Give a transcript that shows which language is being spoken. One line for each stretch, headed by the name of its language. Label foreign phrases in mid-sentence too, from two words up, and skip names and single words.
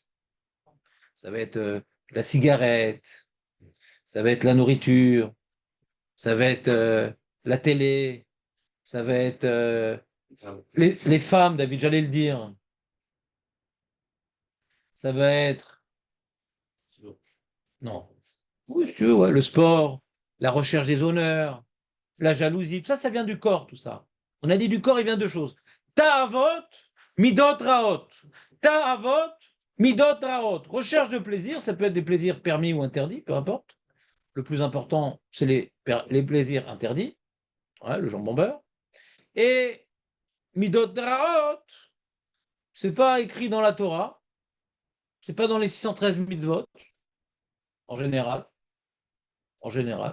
French: Ça va être la cigarette, ça va être la nourriture, ça va être la télé, ça va être les femmes, David, j'allais le dire. Ça va être, non, oui, si tu veux, ouais, le sport, la recherche des honneurs, la jalousie, tout ça, ça vient du corps, tout ça. On a dit du corps, il vient de deux choses.
Hebrew: תאוות, מידות רעות. תאוות, מידות רעות.
French: Recherche de plaisir, ça peut être des plaisirs permis ou interdits, peu importe. Le plus important, c'est les plaisirs interdits, ouais, le jambon beurre. Et
Hebrew: מידות רעות,
French: c'est pas écrit dans la Torah, c'est pas dans les 613 mitzvot, en général, en général.